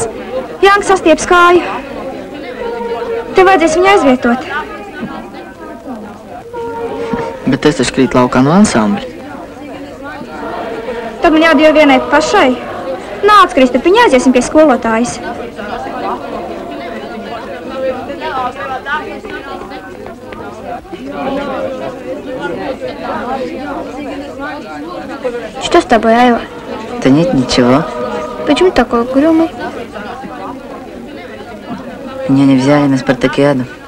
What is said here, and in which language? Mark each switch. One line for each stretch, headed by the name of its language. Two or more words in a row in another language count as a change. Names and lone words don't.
Latvian: Jānka sastieps kāju. Tev vajadzēs viņu aizvietot. Bet es taču krīt laukā no ansambļa. Tad man jādod vienai pašai. Nāc, Kristapiņ, aiziesim pie skolotājas.
Russian: Что с тобой, Айва? Да нет, ничего. Почему такой угрюмый? Меня не взяли на спартакиаду.